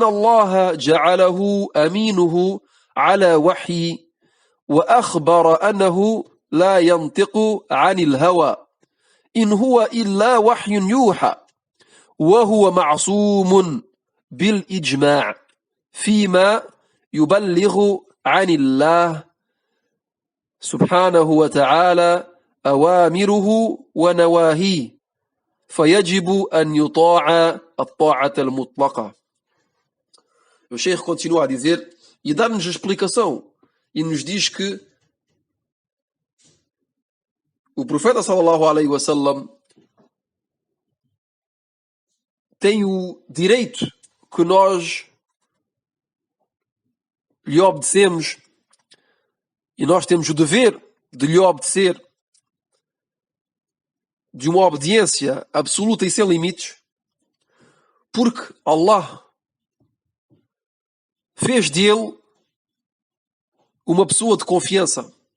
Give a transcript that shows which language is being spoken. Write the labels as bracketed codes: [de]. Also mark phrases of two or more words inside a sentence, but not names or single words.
[ar] الله جعله أمينه على وحي وأخبر أنه لا ينطق عن الهوى إن هو إلا وحي يوحى وهو معصوم بالإجماع فيما يبلغ عن الله سبحانه وتعالى أوامره ونواهيه فيجب أن يطاع الطاعة المطلقة. [pt] O Sheikh continua a dizer e dá-nos a explicação e nos diz que o profeta [ar] صلى الله عليه وسلم [pt] tem o direito que nós lhe obedecemos e nós temos o dever de lhe obedecer de uma obediência absoluta e sem limites, porque Allah fez dele uma pessoa de confiança